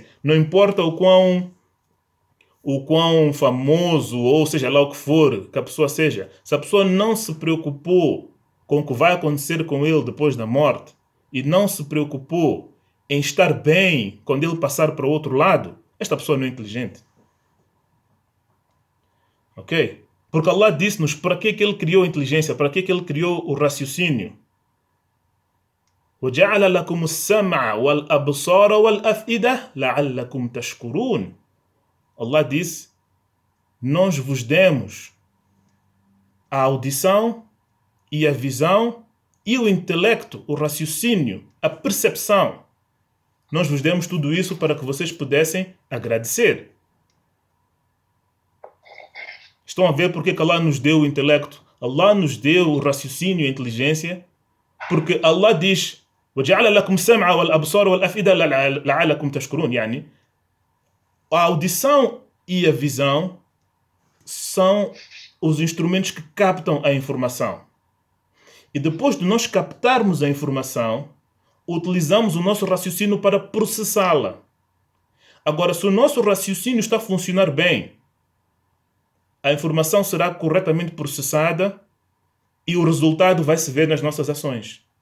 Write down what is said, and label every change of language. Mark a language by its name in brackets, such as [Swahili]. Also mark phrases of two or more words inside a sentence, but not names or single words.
[Portuguese] Não importa o quão famoso, ou seja lá o que for que a pessoa seja, se a pessoa não se preocupou com o que vai acontecer com ele depois da morte e não se preocupou em estar bem quando ele passar para o outro lado, esta pessoa não é inteligente. Ok? Porque Allah disse-nos para que ele criou a inteligência, para que ele criou o raciocínio. [Arabic] وَجَعَلَ لَكُمُ السَّمْعَ وَالْأَبْصَارَ وَالْأَفْئِدَةَ لَعَلَّكُمْ تَشْكُرُونَ. [Portuguese] Allah disse, nós vos demos a audição e a visão e o intelecto, o raciocínio, a percepção. Nós vos demos tudo isso para que vocês pudessem agradecer. Estão a ver porque que Allah nos deu o intelecto? Allah nos deu o raciocínio e a inteligência porque Allah diz [Arabic] وَجَعَلَ لَكُمْ السَّمْعَ وَالْأَبْصَارَ وَالْأَفْئِدَةَ لَعَلَّكُمْ تَشْكُرُونَ. [Portuguese] يعني, a audição e a visão são os instrumentos que captam a informação. E depois de nós captarmos a informação, utilizamos o nosso raciocínio para processá-la. Agora, se o nosso raciocínio está a funcionar bem, a informação será corretamente processada e o resultado vai se ver nas nossas ações.